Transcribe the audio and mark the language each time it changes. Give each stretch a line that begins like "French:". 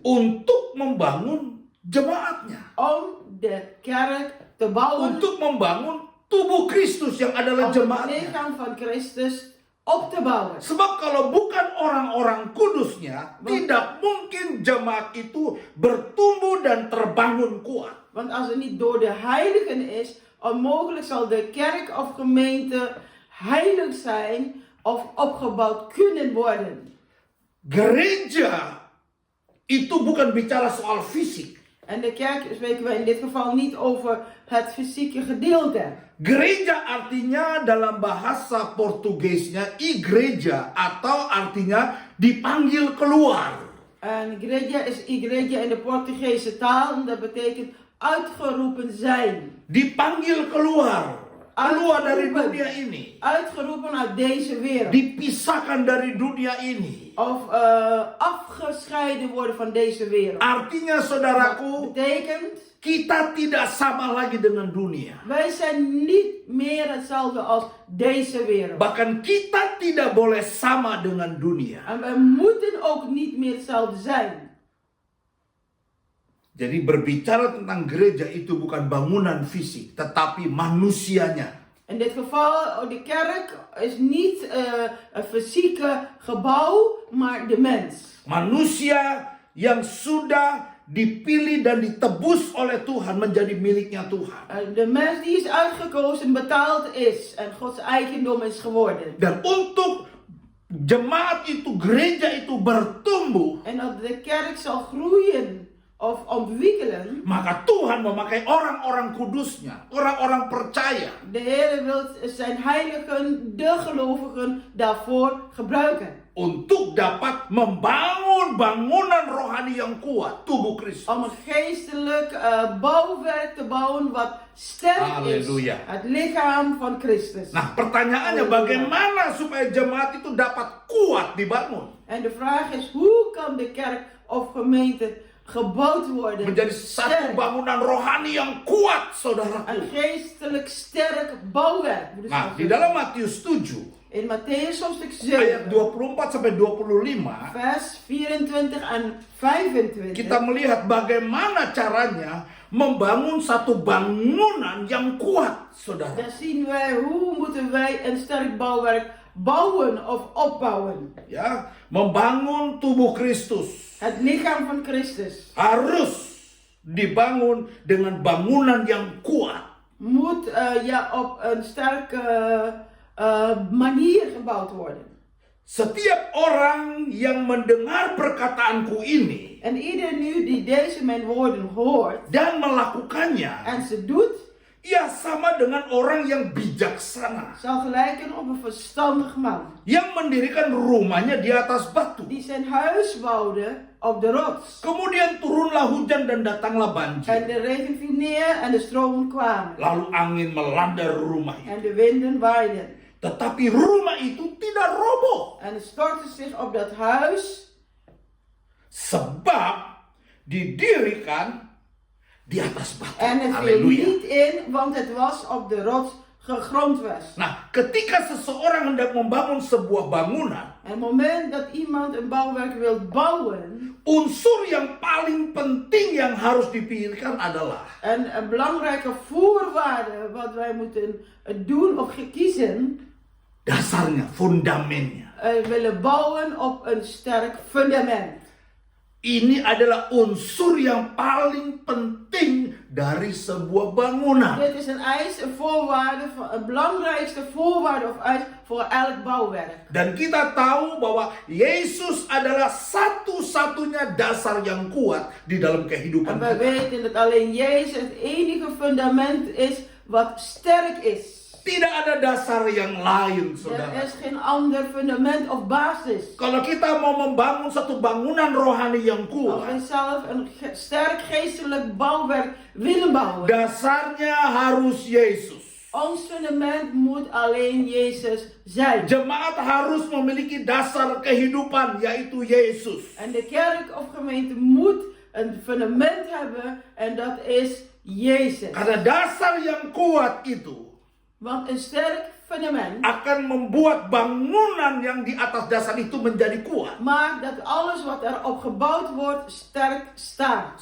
Indonesian: untuk membangun jemaatnya.
Dutch: Om de kerk te bouwen.
Indonesian: Untuk membangun tubuh Kristus yang adalah
Dutch: Om het
Indonesian: jemaatnya.
Dutch: lichaam van Christus op te bouwen.
Indonesian: Sebab kalau bukan orang-orang kudusnya, tidak mungkin jemaat itu bertumbuh dan terbangun kuat.
Dutch: Want als het niet door de heiligen is, onmogelijk zal de kerk of gemeente heilig zijn of opgebouwd kunnen worden.
Indonesian: Gereja itu bukan bicara soal fisik.
Dutch: En de kerk spreken we in dit geval niet over het fysieke gedeelte.
Indonesian: Gereja artinya dalam bahasa Portugesnya igreja atau artinya dipanggil keluar.
Dutch: En igreja is igreja in de Portugese taal en dat betekent uitgeroepen zijn.
Indonesian: Dipanggil keluar. Keluar dari dunia ini.
Dutch: Uitgeroepen uit deze wereld.
Indonesian: Dipisahkan dari dunia ini.
Dutch: Of afgescheiden worden van deze wereld.
Indonesian: Artinya,
Dutch: Dat
Indonesian: saudaraku,
Dutch: betekent,
Indonesian: kita tidak sama lagi dengan dunia.
Dutch: wij zijn niet meer hetzelfde als deze wereld.
Indonesian: Bahkan kita tidak boleh sama dengan dunia.
Dutch: En wij moeten ook niet meer hetzelfde zijn.
Indonesian: Jadi berbicara tentang gereja itu bukan bangunan fisik, tetapi manusianya.
Dutch: In dit geval, de kerk is niet een fysieke gebouw, maar de mens.
Indonesian: Manusia yang sudah dipilih dan ditebus oleh Tuhan menjadi miliknya Tuhan.
Dutch: De mens die is uitgekozen, betaald is en Gods eigendom is geworden.
Indonesian: Dan untuk jemaat itu, gereja itu bertumbuh,
Dutch: En dat de kerk zal groeien of ontwikkelen.
Indonesian: maka Tuhan memakai orang-orang kudusnya, orang-orang percaya.
Dutch: De Heer wil zijn heiligen, de gelovigen, daarvoor gebruiken.
Indonesian: Untuk dapat membangun bangunan rohani yang kuat, tubuh Kristus.
Dutch: Om een geestelijk bouwwerk te bouwen wat sterk Halleluja. is. Het lichaam van Christus.
Indonesian: Nah, pertanyaannya Halleluja. bagaimana supaya jemaat itu dapat kuat dibangun?
Dutch: En de vraag is, hoe kan de kerk of gemeente gebouwd worden?
Indonesian: Menjadi satu bangunan rohani yang kuat,
Dutch: Een
Indonesian: saudaraku.
Dutch: geestelijk sterk bouwwerk. Dus
Indonesian: Nah, di dalam Matius 7,
Dutch: in Matthäus hoofdstuk
Indonesian: ayat 24 sampai 25,
Dutch: vers 24 en 25.
Indonesian: kita melihat bagaimana caranya membangun satu bangunan yang kuat, saudara.
Dutch: Daar zien wij hoe moeten wij een sterk bouwwerk bouwen of opbouwen.
Indonesian: Ya, membangun tubuh Kristus
Dutch: Het lichaam van Christus
Indonesian: harus dibangun dengan bangunan yang kuat.
Dutch: moet op een sterke manier gebouwd worden.
Indonesian: Setiap orang yang mendengar perkataanku ini
Dutch: En ieder nu die deze mijn woorden hoort
Indonesian: dan melakukannya,
Dutch: en ze doet,
Indonesian: ia sama dengan orang yang bijaksana,
Dutch: zal gelijken op een verstandig man.
Indonesian: yang mendirikan rumahnya di atas batu.
Dutch: Die zijn huis bouwde op de rots.
Indonesian: Kemudian turunlah hujan dan datanglah
Dutch: En
Indonesian: banjir.
Dutch: de regen viel neer en de stromen kwamen.
Indonesian: Lalu angin melanda rumah itu.
Dutch: En de winden waaiden.
Indonesian: Tetapi rumah itu tidak roboh.
Dutch: En het stortte zich op dat huis.
Indonesian: Sebab didirikan di atas batu.
Dutch: En het viel Haleluya. niet in, want het was op de rots gegrondvest.
Indonesian: Nah, ketika seseorang hendak membangun sebuah bangunan,
Dutch: En het moment dat iemand een bouwwerk wil bouwen,
Indonesian: unsur yang paling penting yang harus dipikirkan adalah
Dutch: en een belangrijke voorwaarde wat wij moeten doen of kiezen,
Indonesian: dasarnya, fundamennya.
Dutch: willen bouwen op een sterk fundament.
Indonesian: Ini adalah unsur yang paling penting dari sebuah bangunan.
Dutch: Dit is een eis, een voorwaarde, een belangrijkste voorwaarde of eis voor elk bouwwerk.
Indonesian: Dan kita tahu bahwa Yesus adalah satu-satunya dasar yang kuat di dalam kehidupan
Dutch: En wij
Indonesian: kita.
Dutch: weten dat alleen Jezus het enige fundament is wat sterk is.
Indonesian: Tidak ada dasar yang lain,
Dutch: Er
Indonesian: saudara.
Dutch: is geen ander fundament of basis.
Indonesian: Kalau kita mau membangun satu bangunan rohani yang
Dutch: Als wij
Indonesian: kuat,
Dutch: zelf een sterk geestelijk bouwwerk willen bouwen,
Indonesian: dasarnya harus Yesus.
Dutch: ons fundament moet alleen Jezus zijn.
Indonesian: Jemaat harus memiliki dasar kehidupan, yaitu Yesus.
Dutch: En de kerk of gemeente moet een fundament hebben en dat is Jezus.
Indonesian: Karena dasar yang kuat itu
Dutch: Want een sterk fundament
Indonesian: akan membuat bangunan yang di atas dasar itu menjadi kuat.
Dutch: maakt dat alles wat erop gebouwd wordt sterk staat.